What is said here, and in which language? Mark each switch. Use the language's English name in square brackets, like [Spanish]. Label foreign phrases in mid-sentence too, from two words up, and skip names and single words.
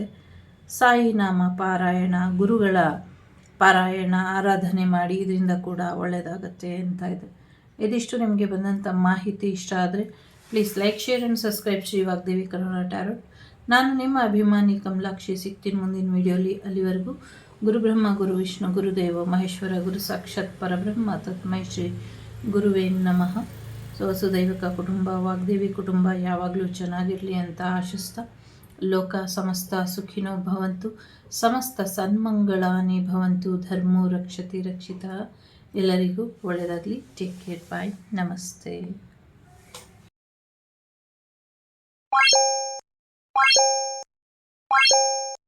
[Kannada] ಸಾಯಿ ನಾಮ ಪಾರಾಯಣ, ಗುರುಗಳ ಪಾರಾಯಣ, ಆರಾಧನೆ ಮಾಡಿ, ಇದರಿಂದ ಕೂಡ ಒಳ್ಳೆಯದಾಗತ್ತೆ ಅಂತ ಇದೆ. ಇದಿಷ್ಟು ನಿಮಗೆ ಬಂದಂಥ ಮಾಹಿತಿ ಇಷ್ಟ ಆದರೆ [English] please like, share and subscribe [Kannada] ಶ್ರೀ ವಾಗ್ದೇವಿ ಕನ್ನಡ ಟ್ಯಾರೋಟ್. ನಾನು ನಿಮ್ಮ ಅಭಿಮಾನಿ ಕಮಲಾಕ್ಷಿ. ಸಿಗ್ತೀನಿ ಮುಂದಿನ ವಿಡಿಯೋಲಿ. [Sanskrit] ಅಲ್ಲಿವರೆಗೂ ಗುರು ಬ್ರಹ್ಮ, ಗುರು ವಿಷ್ಣು, ಗುರುದೇವ ಮಹೇಶ್ವರ, ಗುರು ಸಾಕ್ಷಾತ್ ಪರಬ್ರಹ್ಮ ತಸ್ಮೈ ಶ್ರೀ ಗುರುವೇ ನಮಃ. [Kannada] ಸೊ ವಸುದೈವಿಕ ಕುಟುಂಬ, ವಾಗ್ದೇವಿ ಕುಟುಂಬ ಯಾವಾಗಲೂ ಚೆನ್ನಾಗಿರಲಿ ಅಂತ ಆಶಿಸ್ತಾ, [Sanskrit] ಲೋಕ ಸಮಸ್ತ ಸುಖಿನೋ ಭವಂತು, ಸಮಸ್ತ ಸನ್ಮಂಗಳಾನಿ ಭವಂತು, ಧರ್ಮೋ ರಕ್ಷತಿ ರಕ್ಷಿತ. [Kannada] ಎಲ್ಲರಿಗೂ ಒಳ್ಳೆಯದಾಗಲಿ. [English] take care. [Kannada] ಬಾಯ್. ನಮಸ್ತೆ.